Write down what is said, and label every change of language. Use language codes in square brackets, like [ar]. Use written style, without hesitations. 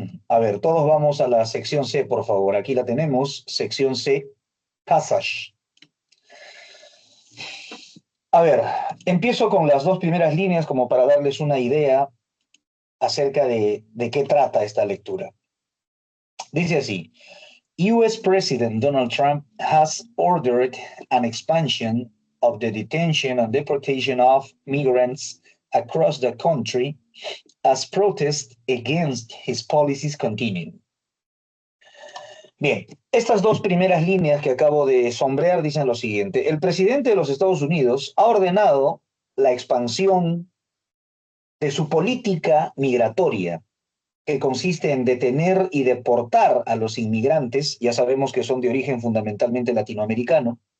[es] A ver, todos vamos a la sección C, por favor. Aquí la tenemos, sección C, passage. A ver, empiezo con las dos primeras líneas como para darles una idea acerca de qué trata esta lectura. Dice así, [en] US President Donald Trump has ordered an expansion of the detention and deportation of migrants across the country as protests against his policies continue. [es] Bien, estas dos primeras líneas que acabo de sombrear dicen lo siguiente. El presidente de los Estados Unidos ha ordenado la expansión de su política migratoria, que consiste en detener y deportar a los inmigrantes, ya sabemos que son de origen fundamentalmente latinoamericano,